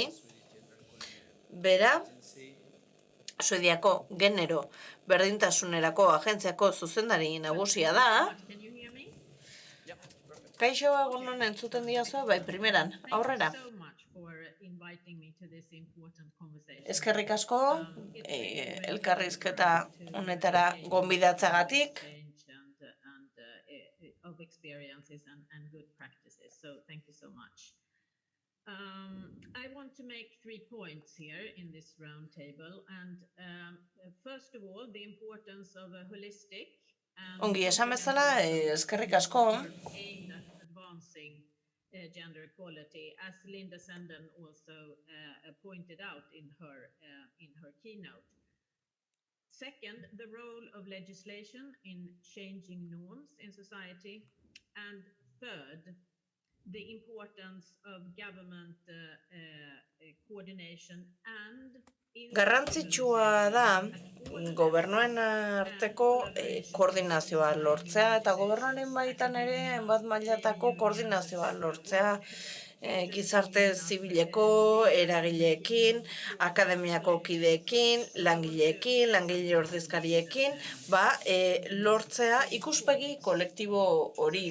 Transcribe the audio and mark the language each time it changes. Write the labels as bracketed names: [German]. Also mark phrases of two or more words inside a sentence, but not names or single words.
[Basque] Bera, Suediako genero berdintasunerako agentziako zuzendari nagusia da. Kaixo, egunon entzuten diazu, primeran, aurrera. Eskerrik asko, elkarrizketa honetara gonbidatzagatik. [English] I want to make 3 points here in this round table, and first of all, the importance of a holistic [Basque] Ongi esan bezala, eskerrik asko. [English] aimed at advancing gender equality, as Linda Senden also pointed out in her keynote. Second, the role of legislation in changing norms in society, and third, the importance of government coordination and [Basque] Garrantzitsua da gobernuen arteko koordinazioa lortzea eta gobernuaren baitan ere bat mailatako koordinazioa lortzea gizarte zibileko eragileekin, akademiako kideekin, langileekin, langile ordezkariekin, lortzea ikuspegi kolektibo hori.